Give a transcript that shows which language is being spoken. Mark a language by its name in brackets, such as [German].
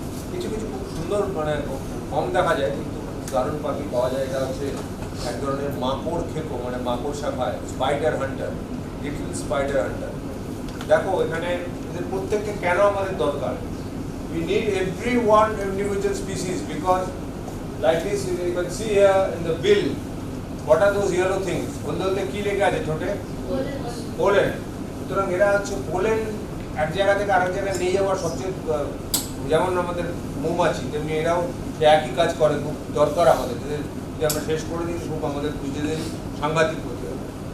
[Bangla] কিছু কিছু খুব সুন্দর, মানে কম দেখা যায় কিন্তু দারুণ পাখি পাওয়া যায়। এটা হচ্ছে এক ধরনের মাকড় খেকো, মানে মাকড়সা খায়, spider Hunter, little spider Hunter. দেখো এখানে এদের প্রত্যেককে কেন আমাদের দরকার? [English] We need every one individual species because like this you can see here in the bill, what are those yellow things? [Bangla] বলতে কি লেখা আছে ছোটে? পোলেন। সুতরাং এরা হচ্ছে পোলেন এক জায়গা থেকে আরেক জায়গায় নিয়ে যাওয়ার সবচেয়ে, যেমন আমাদের মৌমাছি তেমনি এরাও সে একই কাজ করে। খুব দরকার আমাদের, যদি আমরা শেষ করে দিই খুব আমাদের নিজেদের সাংঘাতিক করতে হবে।